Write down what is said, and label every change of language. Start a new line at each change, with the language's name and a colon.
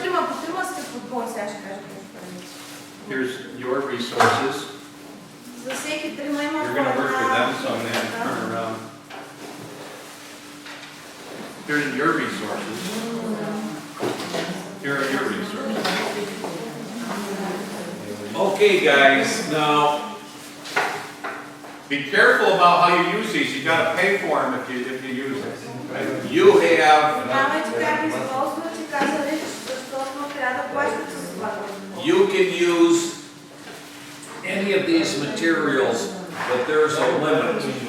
Bulgarian: Трима по трима сте в отбор, сега ще кажа какво ще правите.
English: Here's your resources.
Bulgarian: За всеки трима има
English: You're going to work with them, so I'm going to turn around. Here's your resources. Here are your resources. okay, guys. Now, Be careful about how you use these. You got to pay for them if you use them. you have
Bulgarian: Внимавайте как използвате, каза Рич, защото трябва да плащате за това.
English: you can use any of these materials, but there's a limit.